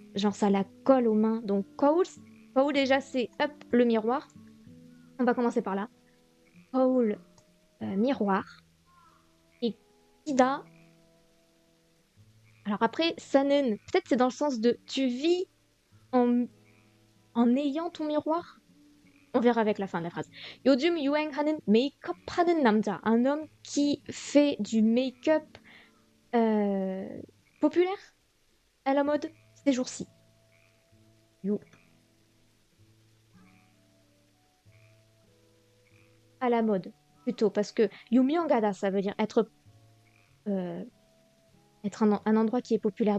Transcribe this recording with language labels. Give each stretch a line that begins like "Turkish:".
French: Genre ça la colle aux mains. Donc Koul déjà c'est hop le miroir. On va commencer par là. Koul, miroir. Et Ida. Alors après, Sanen, peut-être c'est dans le sens de tu vis en ayant ton miroir. On verra avec la fin de la phrase.
Korean: 요즘 유행하는 메이크업 하는 남자.
French: Un homme qui fait du make-up populaire à la mode ces jours-ci. You. À la mode, plutôt, parce que Yumiangada, ça veut dire euh, être un endroit qui est populaire.